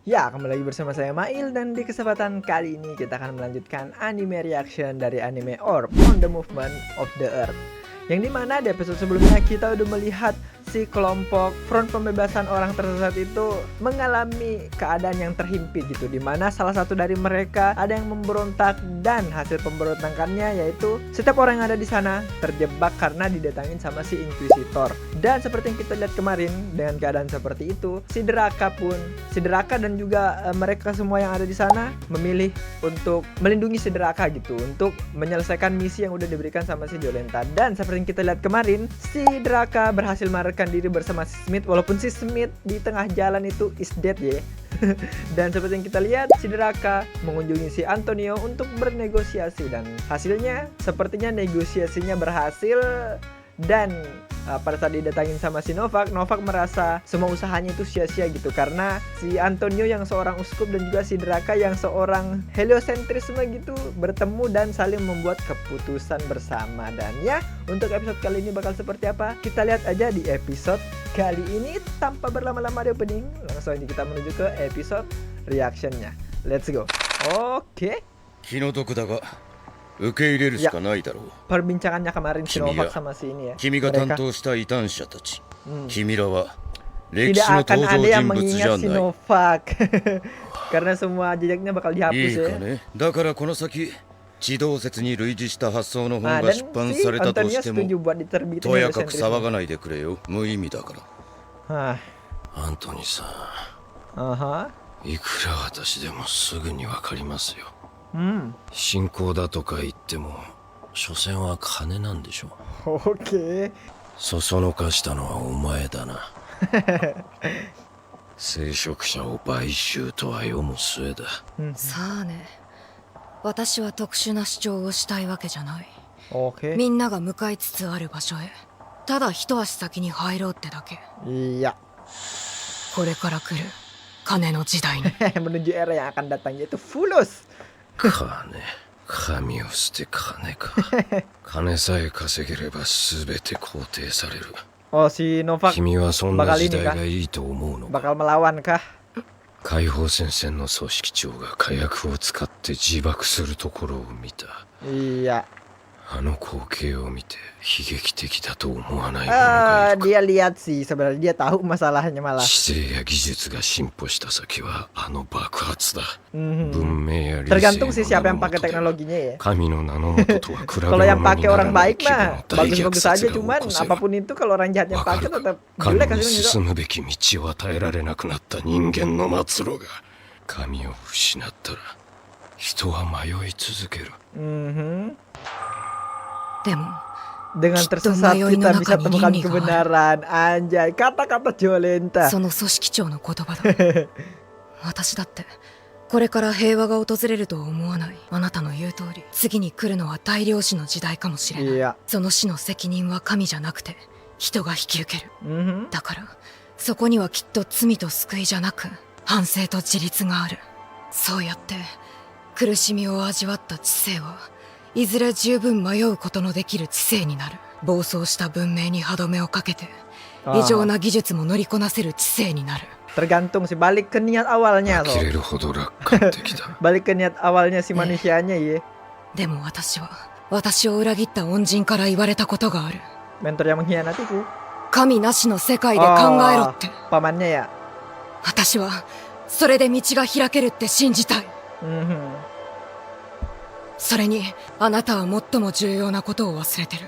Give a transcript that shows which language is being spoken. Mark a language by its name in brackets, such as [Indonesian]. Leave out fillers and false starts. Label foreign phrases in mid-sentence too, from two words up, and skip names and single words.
[Indonesian] Ya, kembali lagi bersama saya Mail dan di kesempatan kali ini kita akan melanjutkan [English] anime reaction [Indonesian] dari anime Orb on the Movement of the Earth. Yang dimana di episode sebelumnya kita udah melihat si kelompok Front Pembebasan Orang Tersesat itu mengalami keadaan yang terhimpit gitu, dimana salah satu dari mereka ada yang memberontak dan hasil pemberontakannya yaitu setiap orang yang ada di sana terjebak karena didatangin sama si Inquisitor. Dan seperti yang kita lihat kemarin, dengan keadaan seperti itu si Draka dan juga mereka semua yang ada di sana memilih untuk melindungi si Draka gitu, untuk menyelesaikan misi yang udah diberikan sama si Jolenta. Dan seperti yang kita lihat kemarin, si Draka berhasil melarikan diri bersama si Smith, walaupun si Smith di tengah jalan itu [English] is dead [Indonesian] ya. Dan seperti yang kita lihat, si Draka mengunjungi si Antonio untuk bernegosiasi dan hasilnya sepertinya negosiasinya berhasil. Dan pada saat didatangin sama si Novak merasa semua usahanya itu sia-sia gitu, karena si Antonio yang seorang uskup dan juga si Draka yang seorang heliosentrisme gitu bertemu dan saling membuat keputusan bersama. Dan ya, untuk episode kali ini bakal seperti apa, kita lihat aja di episode kali ini. Tanpa berlama-lama di opening, langsung aja kita menuju ke episode reactionnya. [English] Let's go. Oke. [Japanese] 気の毒だが受け入れるしかないだろう。 [Indonesian] Perbincangannya kemarin si Novak sama si ini ya. [Japanese] 君が担当した異端者たち、君らは [Indonesian] Tidak [Japanese] 歴史の [Indonesian] akan [Japanese] 登 [Indonesian] ada [Japanese] 場 [Indonesian] yang [Japanese] 人物じ [Indonesian] mengingat [Japanese] ゃ [Indonesian] si [Japanese] ない。 [Indonesian] Novak karena semua jejaknya bakal [Japanese] い [Indonesian] dihapus [Japanese] い [Indonesian] ya. [Japanese] かね。だからこの先地動説に類似した発想の本 [Indonesian] Nah, [Japanese] が [Indonesian] dan [Japanese] 出版 [Indonesian] si [Japanese] されたと [Indonesian] Antonio [Japanese] しても [Indonesian] setuju buat diterbitin [Japanese] とやかく騒 [Indonesian] heliocentrisme. [Japanese] がないでくれよ。無意味だから。 Hah, アントニーさ aha, ん、いくら私でもすぐにわかりますよ。 hmm, 信仰だとか言っても所詮は金なんでしょ。 [Indonesian] oke. [Japanese] そそのかしたのはお前だな。聖職者を買収とは世も末だ。さあね、私は特殊な主張をしたいわけじゃない。 [Indonesian] Oke. [Japanese] みんなが向かいつつある場所へただ一足先に入ろうってだけ。 [Indonesian] Iya. [Japanese] これから来る金の時代に [Indonesian] Menuju era yang akan datang yaitu Fulus. [Japanese] 金、神を捨て金か。金さえ稼げれば全て肯定される。 [Indonesian] Oh, si Novak [Japanese] 君はそんな [Indonesian] bakal [Japanese] 時 [Indonesian] ini [Japanese] 代 [Indonesian] kah? [Japanese] がいいと思うのか。 [Indonesian] Bakal melawan kah? [Japanese] 解放戦線の組織長が火薬を使って自爆するところを見た。 [Indonesian] Iya. [Japanese] あの光景を見て悲劇的だと思わない者がいるか。 [Indonesian] Dia lihat sih sebenarnya, dia tahu masalahnya malah. [Japanese] 知性や技術が進歩した先はあの爆発だ。 Mhm. 文明や理性 [Indonesian] Tergantung [Japanese] の [Indonesian] sih siapa [Japanese] 名 [Indonesian] yang [Japanese] の [Indonesian] pakai [Japanese] 下で [Indonesian] teknologinya ya. [Japanese] 神の名の下とは比べ [Indonesian] Kalau [Japanese] 物 [Indonesian] yang [Japanese] に [Indonesian] pakai [Japanese] なら [Indonesian] orang [Japanese] ない [Indonesian] baik [Japanese] 規模 [Indonesian] mah [Japanese] の大虐 [Indonesian] bagus-bagus aja, [Japanese] 殺が起 [Indonesian] cuman [Japanese] こせば [Indonesian] apapun itu kalau orang jahatnya [Japanese] わか [Indonesian] pakai [Japanese] る [Indonesian] tetap [Japanese] 神 [Indonesian] jelek [Japanese] に [Indonesian] hasilnya [Japanese] 進むべき道を与えられなくなった人間の末路が神を失ったら人は迷い続ける。 Mhm. でも [Indonesian] Dengan tersesat kita bisa temukan kebenaran. Anjay, kata-kata Jolenta. [Japanese] その組織長の言葉だ私だってこれから平和が訪れるとは思わない。あなたの言う通り次に来るのは大量死の時代かもしれない。 [Indonesian] Iya. [Japanese] その死の責任は神じゃなくて人が引き受ける。 Mhm. だからそこにはきっと罪と救いじゃなく反省と自立がある。そうやって苦しみを味わった知性はいずれ十分迷うことのできる知性になる。暴走した文明に歯止めをかけて異常な技術も乗りこなせる知性になる。 [Indonesian] Tergantung sih, balik ke niat awalnya [Japanese] 呆 [Indonesian] loh. [Japanese] れるほど楽観的だ。 [Indonesian] Balik ke niat awalnya si manusianya ya. [Japanese] でも私は私を裏切った恩人から言われたことがある。 [Indonesian] Mentor yang mengkhianatiku. [Japanese] 神なしの世界で考えろって。 [Indonesian] pamannya ya. [Japanese] 私はそれで道が開けるって信じたい。 Mhm. それにあなたは最も重要なことを忘れてる。